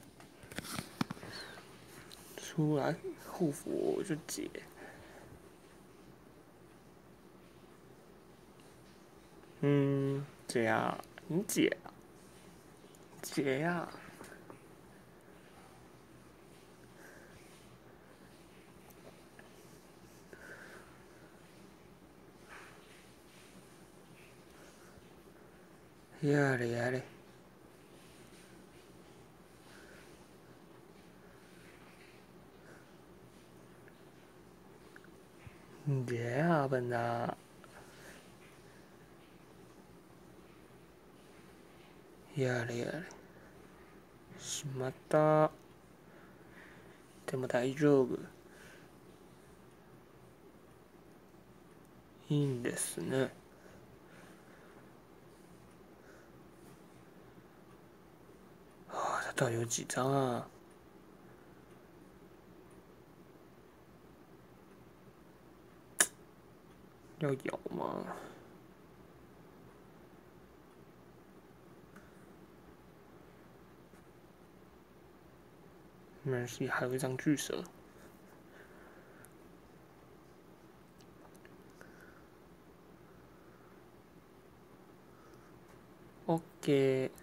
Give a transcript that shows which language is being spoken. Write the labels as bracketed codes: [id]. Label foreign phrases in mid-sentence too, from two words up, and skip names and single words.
[zh] 出来护符我就解。解啊，你解啊，解呀。 [ja] やれやれ。 [zh] 解啊，笨蛋。 [ja] やれやれ。しまった。でも大丈夫。いいんですね。 [zh] 他到底有几张啊？要咬吗？没关系，还有一张巨蛇。OK。